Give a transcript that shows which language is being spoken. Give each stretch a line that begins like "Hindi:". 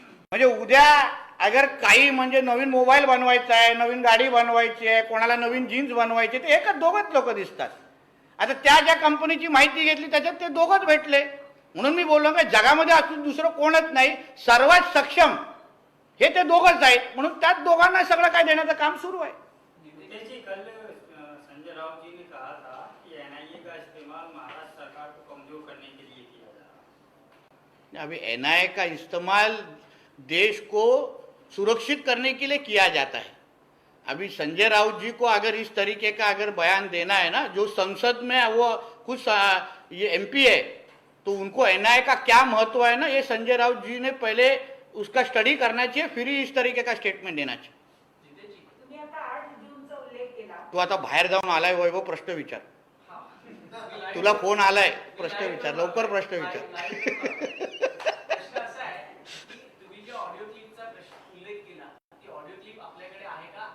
Marathi: म्हणजे उद्या अगर काही म्हणजे नवीन मोबाईल बनवायचा आहे, नवीन गाडी बनवायची आहे, कोणाला नवीन जीन्स बनवायची, ते एकच 2च लोक दिसतात. आता त्या ज्या कंपनीची माहिती घेतली त्याच्यात ते 2च भेटले, म्हणून मी बोललो की जगामध्ये असून दुसरं कोणच नाही, सर्वात सक्षम हे ते 2च आहेत, म्हणून त्याच दोघांना सगळं काय देण्याचं काम सुरू आहे.
Hindi: नितेश जी, कल संजय राउत जी ने कहा था कि एनआईए का इस्तेमाल महाराष्ट्र सरकार को कमजोर करने के लिए किया जा रहा है. अभी एनआईए का इस्तेमाल देश को सुरक्षित करने के लिए किया जाता है. अभी संजय राउत जी को अगर इस तरीके का अगर बयान देना है ना, जो संसद में वो कुछ ये एमपी है, तो उनको एनआईए का क्या महत्व है ना, ये संजय राउत जी ने पहले उसका स्टडी करना चाहिए, फिर ही इस तरीके का स्टेटमेंट देना चाहिए.
Marathi: तुम्ही आता 8 जूनचा उल्लेख केला. तो आता बाहेर जाऊन आलाय वैभव, प्रश्न विचार. तुला फोन आलाय, प्रश्न विचार, लवकर प्रश्न विचार. प्रश्न असा आहे की तुम्ही जे ऑडिओ क्लिपचा उल्लेख केला, ती ऑडिओ क्लिप आपल्याकडे आहे का?